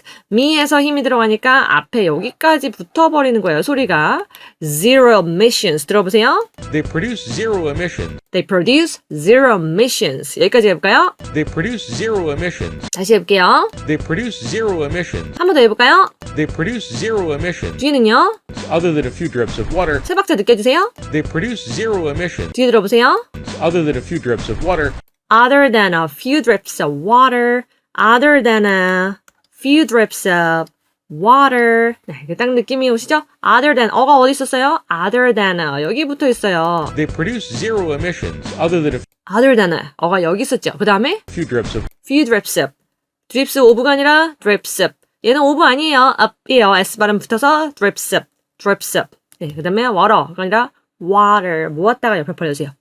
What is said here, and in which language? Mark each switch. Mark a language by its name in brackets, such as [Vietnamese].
[Korean] 미에서 힘이 들어가니까 앞에 여기까지 붙어버리는 거예요, 소리가. [English] Zero emissions. [Korean] 들어보세요. [English] They produce zero emissions. They produce zero emissions. [Korean] 여기까지 해볼까요? [English] They produce zero emissions. [Korean] 다시 해볼게요. [English] They produce zero emissions. [Korean] 한 번 더 해볼까요? [English] They produce zero emissions. [Korean] 뒤는요? [English] Other than a few drips of water. [Korean] 세 박자 느껴주세요. [English] They produce zero emissions. [Korean] 뒤에 들어보세요. [English] Other than a few drips of water. Other than a few drips of water. Other than a few drips of water. [Korean] 네, 딱 느낌이 오시죠? [English] Other than, [Korean] 어가 어디 있었어요? Other than, 여기 붙어 있어요. [English] They produce zero emissions. Other than a Other than, [Korean] 어가 여기 있었죠? 그 다음에 [English] few drips of few drips of. drips of가 [Korean] 아니라 [English] drips of. [Korean] 얘는 of 아니에요. up이에요. S 발음 붙어서 [English] drips of. [Korean] 네, 그 다음에 water가 아니라 water. 모았다가 옆에 벌려주세요.